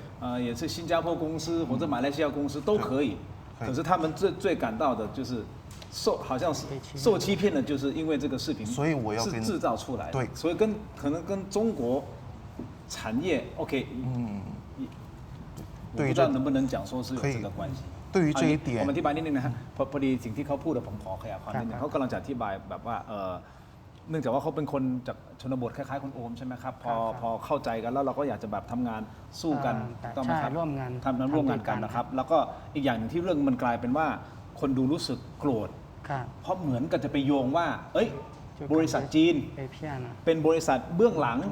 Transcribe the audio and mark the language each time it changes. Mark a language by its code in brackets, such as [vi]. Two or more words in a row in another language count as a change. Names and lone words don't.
[zh] 也是新加坡公司或者马来西亚公司都可以，可是他们最感到的就是好像是受欺骗的，就是因为这个视频，所以我要是制造出来的，对，所以可能跟中国产业 OK，我不知道能不能讲说是有这个关系。对于这一点， [th] ผมอธิบายนิดนึงนะฮะพอดีสิ่งที่เขาพูดผมขอขยายความนิดนึงเขากำลังจะอธิบายแบบว่าเนื่องจากว่าเขาเป็นคนจากชนบทคล้ายๆคุณโอมใช่ไหมครับพอเข้าใจกันแล้วเราก็อยากจะแบบทำงานสู้กันต้องไหมครับ ร่วมงาน ทำร่วมงานกันนะครับแล้วก็อีกอย่างหนึ่งที่เรื่องมันกลายเป็นว่าคนดูรู้สึกโกรธเพราะเหมือนกับจะไปโยงว่าเอ้ยบริษัทจีนเป็นบริษัทเบื้องหลัง